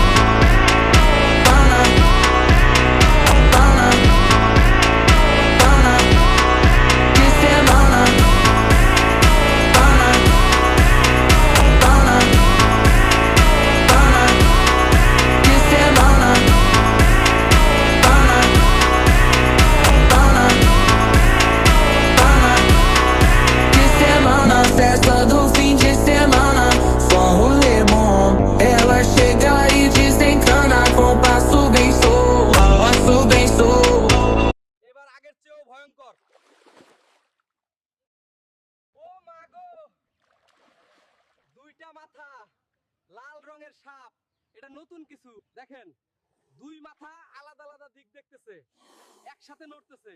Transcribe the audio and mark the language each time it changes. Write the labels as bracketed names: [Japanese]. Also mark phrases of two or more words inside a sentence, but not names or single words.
[Portuguese] de semana, de semana, de semana. Festa do fim de semana, só um rolê bom. Ela chega e desencana com passo bem solto, passo bem solto. [Bangla] এবার আগের চেয়েও ভয়ঙ্কর। ও মা গো, দুইটা মাথা, লাল রঙের সাপ। এটা নতুন কিছু দেখেন, দুই মাথা আলাদা আলাদা দিক দেখতেছে, একসাথে নড়তেছে।